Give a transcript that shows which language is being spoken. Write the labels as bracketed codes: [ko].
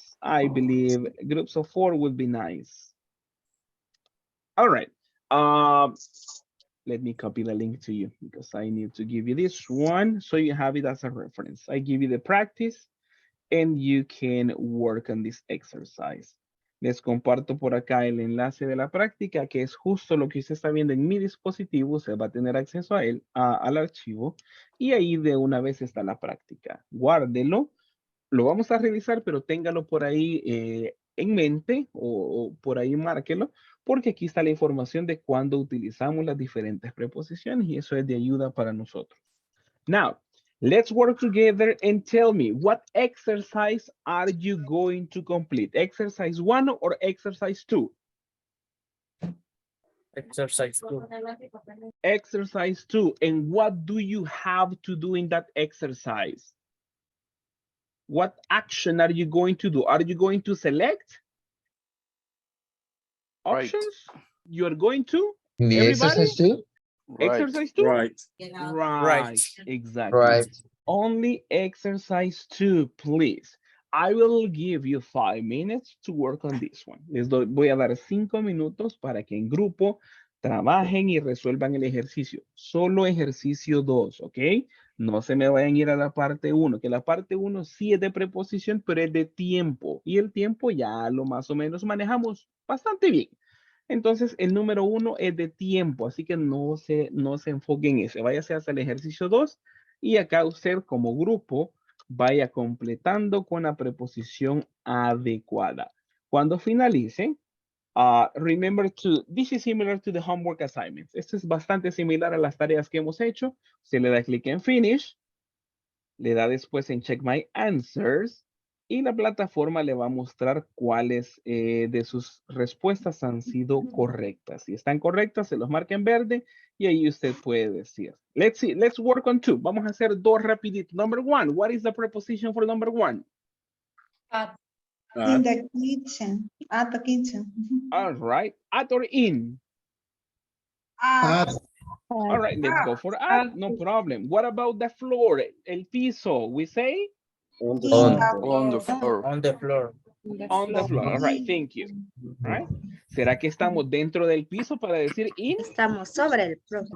[en] I believe groups of 4 would be nice. All right. Let me copy the link to you because I need to give you this one so you have it as a reference. I give you the practice and you can work on this exercise. [es] Les comparto por acá el enlace de la práctica, que es justo lo que usted está viendo en mi dispositivo. Usted va a tener acceso a él, al archivo, y ahí de una vez está la práctica. Guárdelo, lo vamos a revisar, pero téngalo por ahí en mente o por ahí márquelo, porque aquí está la información de cuando utilizamos las diferentes preposiciones y eso es de ayuda para nosotros. Now, [en] Let's work together and tell me what exercise are you going to complete? Exercise 1 or exercise 2? Exercise 2. Exercise 2. And what do you have to do in that exercise? What action are you going to do? Are you going to select options? You're going to? In the Everybody? exercise too? Exercise 2? Right. Right, exactly. Right. Only exercise 2, please. I will give you 5 minutes to work on this one. [es] Voy a dar 5 minutos para que en grupo trabajen y resuelvan el ejercicio. Solo ejercicio 2, ¿ok? No se me vayan a ir a la parte 1, que la parte 1 sí es de preposición, pero es de tiempo. Y el tiempo ya lo más o menos manejamos bastante bien. Entonces, el número 1 es de tiempo, así que no se enfoque en ese. Váyase hasta el ejercicio 2 y acá usted como grupo vaya completando con la preposición adecuada. Cuando finalice, [en] remember this is similar to the homework assignments. [es] Esto es bastante similar a las tareas que hemos hecho. Se le da clic en Finish, le da después en Check My Answers y la plataforma le va a mostrar cuáles de sus respuestas han sido correctas. Si están correctas, se los marca en verde y ahí usted puede decir. [en] Let's see, let's work on 2. [es] Vamos a hacer 2 rapidito. [en] Number 1, what is the preposition for number 1? In the kitchen. At the kitchen. All right, at or in? At. All right, let's go for at, no problem. What about the floor? [es] El piso, [en] we say? On the In floor. the floor. On the floor. On the floor, all right, thank you. All right. [es] ¿Será que estamos dentro del piso para decir in? Estamos sobre el propio.